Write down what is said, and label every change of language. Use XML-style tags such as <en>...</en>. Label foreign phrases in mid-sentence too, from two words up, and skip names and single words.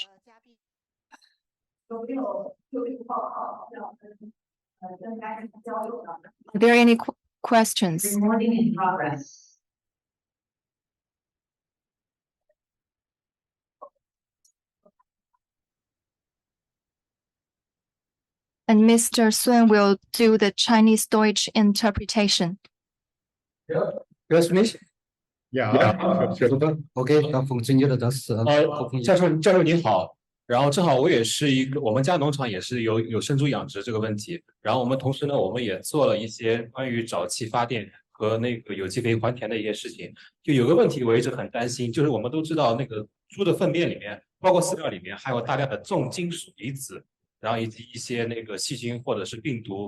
<en>Are there any questions? Recording in progress. And Mr. Sun will do the Chinese-Deutsch interpretation.</en> <de>Hörst du mich? Ja, OK， 那funktioniert das。</de> <zh>教授您好，然后正好我也是我们家农场也是有生猪养殖这个问题，然后我们同时呢，我们也做了一些关于沼气发电和那个有机肥还田的一些事情。就有个问题我一直很担心，就是我们都知道那个猪的粪便里面，包括饲料里面还有大量的重金属离子，然后以及一些那个细菌或者是病毒</zh>